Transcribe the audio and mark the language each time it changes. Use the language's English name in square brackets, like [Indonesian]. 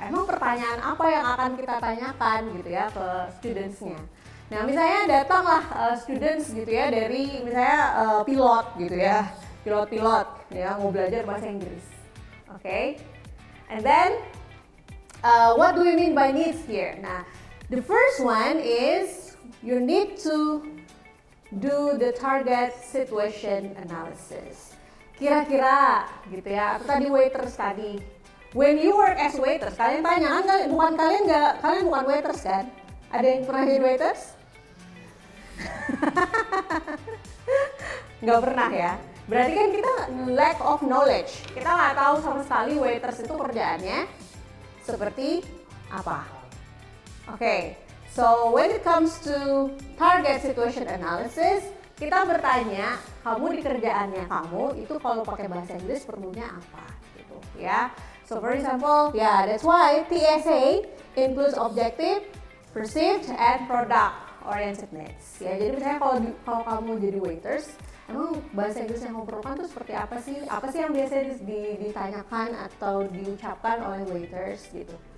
[Indonesian] Emang pertanyaan apa yang akan kita tanyakan gitu ya ke students-nya? Nah, misalnya datanglah students gitu ya dari misalnya pilot gitu ya, pilot ya mau belajar bahasa Inggris, okay? [English] And then what do we mean by needs here? Nah, the first one is you need to do the target situation analysis. [Indonesian] Kira-kira gitu ya, atau tadi waiters tadi. [English] When you work as waiters, [Indonesian] kalian tanya kan, kalian bukan waiters kan? Ada yang pernah jadi waiters? Nggak pernah ya? Berarti kan kita [English] lack of knowledge. [Indonesian] Kita nggak tahu sama sekali waiters itu kerjaannya seperti apa. [English] Okay, so when it comes to target situation analysis, [Indonesian] kita bertanya, kamu di kerjaannya kamu itu kalau pakai bahasa Inggris perlunya apa gitu ya. [English] So for example, yeah, that's why TSA includes objective, perceived, and product oriented needs. [Indonesian] Ya, jadi misalnya kalau kamu jadi waiters, emang bahasa Inggris yang kamu perlukan tuh seperti apa sih? Apa sih yang biasanya ditanyakan atau diucapkan oleh waiters gitu.